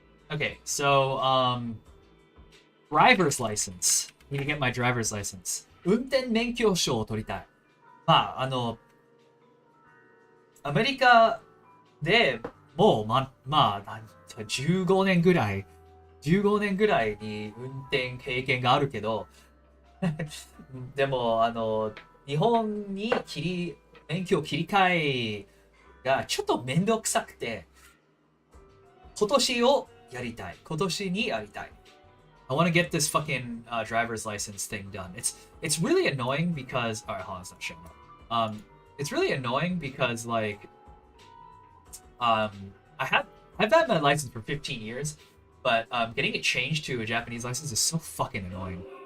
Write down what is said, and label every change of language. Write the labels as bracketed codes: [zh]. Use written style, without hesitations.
[en] Okay, so driver's license. Need to get my driver's license. [ja] 運転免許証を取りたい。まあ、アメリカで、もう15年ぐらい、15年ぐらいに運転経験があるけど、でも、日本に免許切り替えがちょっとめんどくさくて、今年をやりたい。今年にやりたい。 [en] I want to get this fucking driver's license thing done. It's really annoying because alright, hold on, it's not showing up. It's really annoying because like um I have I've had my license for 15 years, but getting it changed to a Japanese license is so fucking annoying.